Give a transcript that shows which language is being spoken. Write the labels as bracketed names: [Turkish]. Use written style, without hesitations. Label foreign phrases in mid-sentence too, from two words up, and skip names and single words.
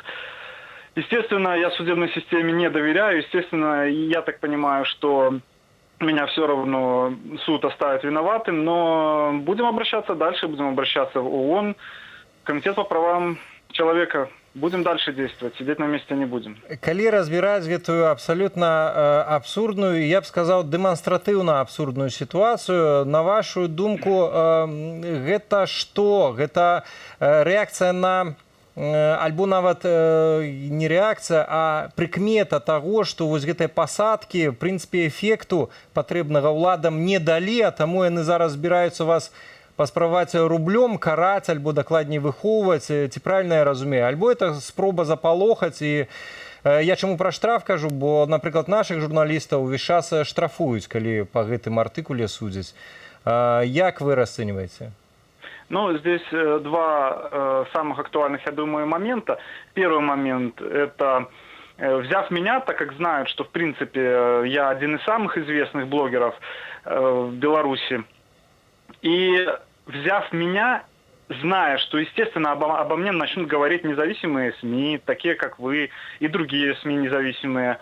[Russian] Естественно, я судебной системе не доверяю. Естественно, я так понимаю, что меня все равно суд оставит виноватым, но будем обращаться дальше, будем обращаться в ООН, Комитет по правам человека. Будем дальше действовать, сидеть на месте не будем. [Belarusian] Калі разбіраць гэтую абсалютна абсурдную, я б сказаў, дэманстратыўна абсурдную сітуацыю, на вашу думку, гэта што? Гэта рэакцыя на, альбо нават не рэакцыя, а прыкмета таго, што вось гэтыя пасадкі, [Russian] в прынцыпе, [Belarusian] эфекту патрэбнага ўладам не далі, а таму яны зараз збіраюцца вас паспрабаваць рублём караць, альбо дакладней выхоўваць, ці правільна я разумею, альбо это спроба запалохаць. І я чаму пра штраф кажу, бо, напрыклад, нашых журналістаў увесь час штрафуюць, калі па гэтым артыкуле судзяць. Як вы расцэньваеце? [Russian] Ну, здесь два самых актуальных, я думаю, момента. Первый момент – это взяв меня, так как знают, что, в принципе, я один из самых известных блогеров в Беларуси, и взяв меня, зная, что, естественно, обо мне начнут говорить независимые СМИ, такие как вы, и другие СМИ независимые.